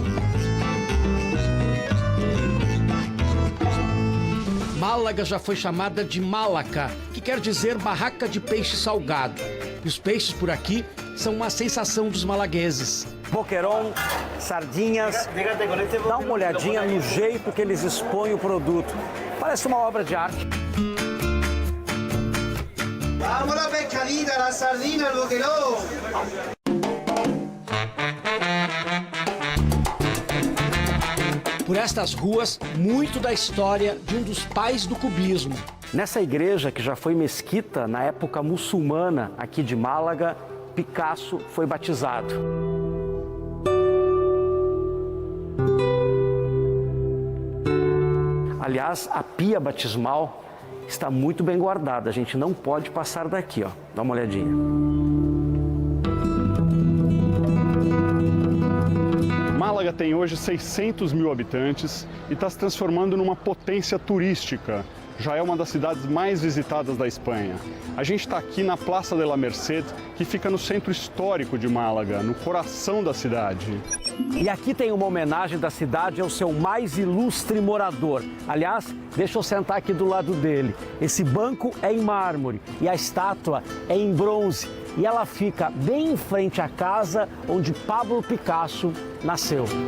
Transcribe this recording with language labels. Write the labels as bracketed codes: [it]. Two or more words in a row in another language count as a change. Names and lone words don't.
[pt] Málaga já foi chamada de Malaca, que quer dizer barraca de peixe salgado. E os peixes por aqui são uma sensação dos malagueses. Boqueirão, sardinhas. Dá uma olhadinha no jeito que eles expõem o produto. Parece uma obra de arte. [es] Vamos la pescadita, la sardina, el boquerón. [pt] Por estas ruas, muito da história de um dos pais do cubismo. Nessa igreja, que já foi mesquita na época muçulmana aqui de Málaga, Picasso foi batizado. Aliás, a pia batismal está muito bem guardada. A gente não pode passar daqui, ó. Dá uma olhadinha. Málaga tem hoje 600 mil habitantes e está se transformando numa potência turística. Já é uma das cidades mais visitadas da Espanha. A gente está aqui na Plaça de la Merced, que fica no centro histórico de Málaga, no coração da cidade. E aqui tem uma homenagem da cidade ao seu mais ilustre morador. Aliás, deixa eu sentar aqui do lado dele. Esse banco é em mármore e a estátua é em bronze. E ela fica bem em frente à casa onde Pablo Picasso nasceu.